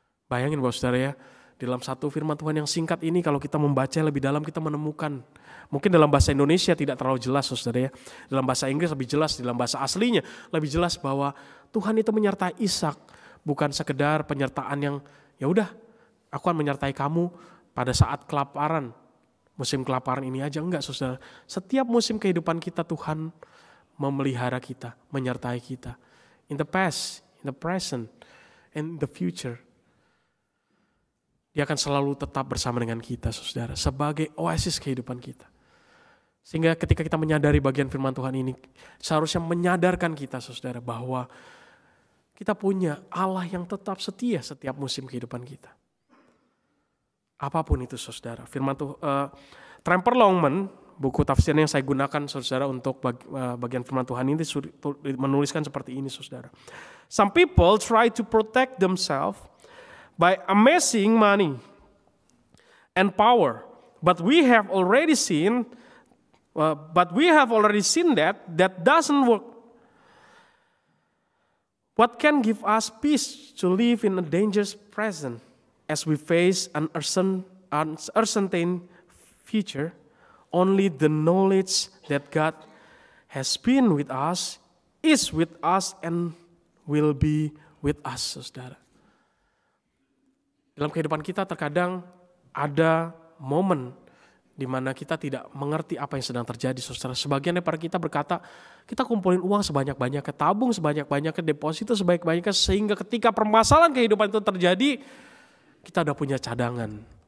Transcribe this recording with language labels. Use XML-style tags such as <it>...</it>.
<id>Bayangin Bapak saudara ya, dalam satu firman Tuhan yang singkat ini kalau kita membaca lebih dalam kita menemukan, mungkin dalam bahasa Indonesia tidak terlalu jelas saudara ya, dalam bahasa Inggris lebih jelas, dalam bahasa aslinya lebih jelas bahwa Tuhan itu menyertai Ishak, bukan sekedar penyertaan yang ya udah aku akan menyertai kamu pada saat kelaparan, musim kelaparan ini aja, enggak saudara. Setiap musim kehidupan kita Tuhan memelihara kita, menyertai kita.</id> <en>In the past, in the present, and in the future.</en> <id>Dia akan selalu tetap bersama dengan kita, saudara, sebagai oasis kehidupan kita. Sehingga ketika kita menyadari bagian firman Tuhan ini, seharusnya menyadarkan kita, saudara, bahwa kita punya Allah yang tetap setia setiap musim kehidupan kita. Apapun itu, saudara. Firman Tuhan, Tremper Longman, buku tafsirnya yang saya gunakan, saudara, untuk bagian firman Tuhan ini menuliskan seperti ini, saudara.</id> <en>Some people try to protect themselves by amassing money and power, but we have already seen that doesn't work. What can give us peace to live in a dangerous present as we face an uncertain future? Only the knowledge that God has been with us, is with us, and will be with us,</en> <id>saudara. Dalam kehidupan kita terkadang ada momen di mana kita tidak mengerti apa yang sedang terjadi, saudara. Sebagian daripada kita berkata, kita kumpulin uang sebanyak-banyaknya, tabung sebanyak-banyaknya, deposito sebanyak-banyaknya, sehingga ketika permasalahan kehidupan itu terjadi, kita udah punya cadangan.</id>